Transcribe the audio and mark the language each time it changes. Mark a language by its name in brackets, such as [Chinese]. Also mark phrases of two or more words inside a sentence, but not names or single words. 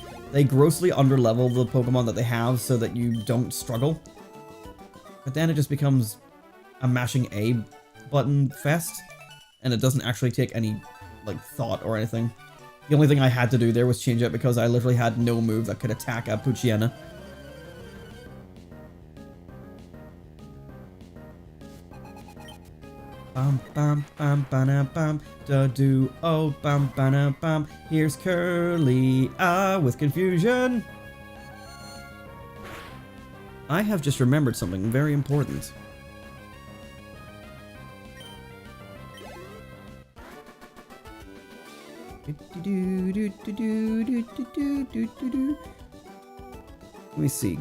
[English] They grossly underlevel the Pokemon that they have so that you don't struggle. But then it just becomes a mashing A button fest, and it doesn't actually take any like thought or anything. The only thing I had to do there was change it because I literally had no move that could attack a Poochyena. Bam bam bam bam bam da do oh bam bam bam. Here's Curly with confusion. I have just remembered something very important. Let me see.